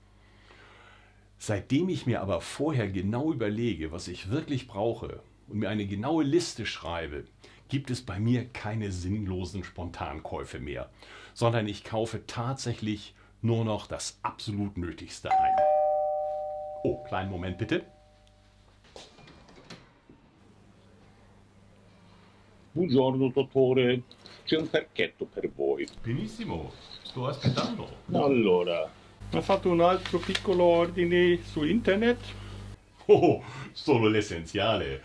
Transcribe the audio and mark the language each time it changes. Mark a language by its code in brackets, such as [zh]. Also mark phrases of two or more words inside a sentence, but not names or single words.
[de] Seitdem ich mir aber vorher genau überlege, was ich wirklich brauche und mir eine genaue Liste schreibe, gibt es bei mir keine sinnlosen Spontankäufe mehr, sondern ich kaufe tatsächlich nur noch das absolut Nötigste ein. Oh, kleinen Moment bitte. [it] Buongiorno dottore, c'è un pacchetto per voi. Benissimo, sto aspettando. Allora, Ha fatto un altro piccolo ordine su internet? Oh, solo l'essenziale.